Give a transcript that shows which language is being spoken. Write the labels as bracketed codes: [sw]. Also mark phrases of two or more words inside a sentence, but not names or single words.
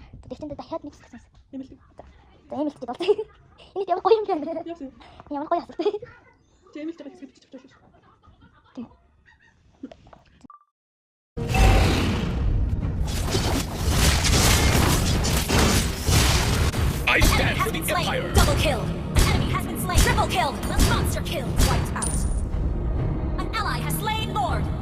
[mn] Тэгтэн дахиад нэг хэсэг сонс. Ийм л. За ийм л гэж болтой. Энэ ямар гоё юм бэ? Ямар гоё асуулт. Тийм л гэж хэсэг бичиж авчих шүү. Тийм. [en] I stand for the Empire. Double kill. Enemy has been slain. Triple kill. Monster kill. Wiped out. An ally has slain Lord.